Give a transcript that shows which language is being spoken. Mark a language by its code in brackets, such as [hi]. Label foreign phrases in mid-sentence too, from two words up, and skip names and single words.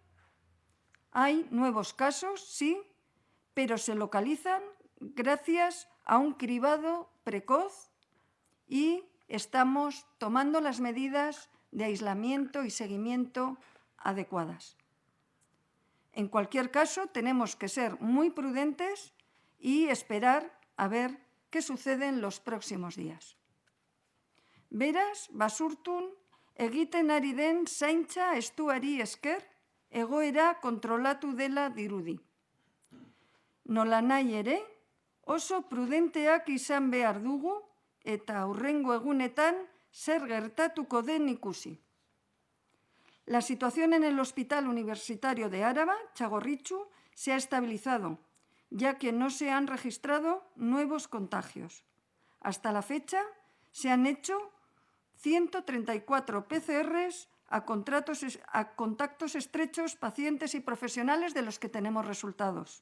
[es] Hay nuevos casos, sí, pero se localizan gracias a un cribado precoz y estamos tomando las medidas de aislamiento y seguimiento adecuadas. En cualquier caso, tenemos que ser muy prudentes y esperar a ver qué sucede en los próximos días. [eu] Beraz, Basurtun egiten ari den zaintza estuari esker, egoera kontrolatu dela dirudi. Nolanahi ere, oso prudenteak izan behar dugu eta hurrengo egunetan zer gertatuko den ikusi. [es] La situación en el Hospital Universitario de Araba, Txagorritxu, se ha estabilizado, ya que no se han registrado nuevos contagios. Hasta la fecha se han hecho 134 PCRs a contactos estrechos, pacientes y profesionales de los que tenemos resultados.